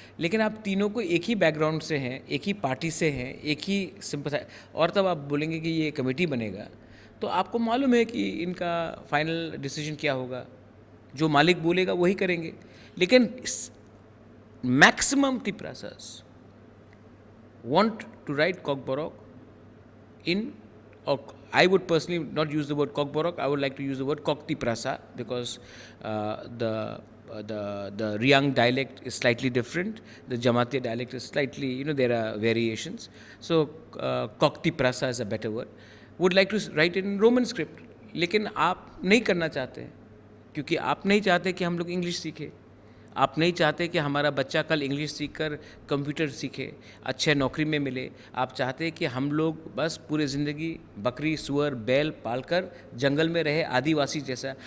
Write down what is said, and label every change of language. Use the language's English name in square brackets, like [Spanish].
[Hindi] लेकिन आप तीनों को एक ही बैकग्राउंड से हैं, एक ही पार्टी से हैं, एक ही सिंपथाइज, और तब आप बोलेंगे कि ये कमेटी बनेगा तो आपको मालूम है कि इनका फाइनल डिसीजन क्या होगा. जो मालिक बोलेगा वही करेंगे. लेकिन maximum तिपरासास [English] want to write Kokborok in, or I would personally not use the word Kokborok, I would like to use the word Kokti Prasa, because the Riang dialect is slightly different, the Jamatia dialect is slightly, there are variations. So Kokti Prasa is a better word. Would like to write it in Roman script, [Hindi] लेकिन आप नहीं करना चाहते हैं क्योंकि आप नहीं चाहते कि हम लोग इंग्लिश सीखें. आप नहीं चाहते कि हमारा बच्चा कल इंग्लिश सीखकर कंप्यूटर सीखे, अच्छे नौकरी में मिले. आप चाहते हैं कि हम लोग बस पूरी ज़िंदगी बकरी सुअर बैल पालकर जंगल में रहे, आदिवासी जैसा.